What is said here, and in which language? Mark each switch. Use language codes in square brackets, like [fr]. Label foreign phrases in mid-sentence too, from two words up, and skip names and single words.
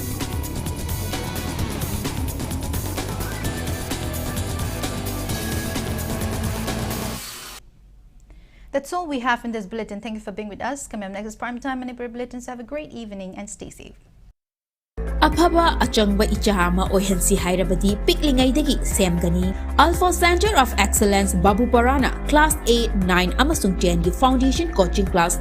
[en] That's all we have in this bulletin. Thank you for being with us. Coming up next is Primetime Manipur Bulletins. Have a great evening and stay safe. [mni] Aphaba achangba ichahama ohensi hairabadi piklingaidagi semgani. Alpha Center of Excellence Babu Parana Class 8, 9 amasung 10 gi [en] Foundation Coaching Class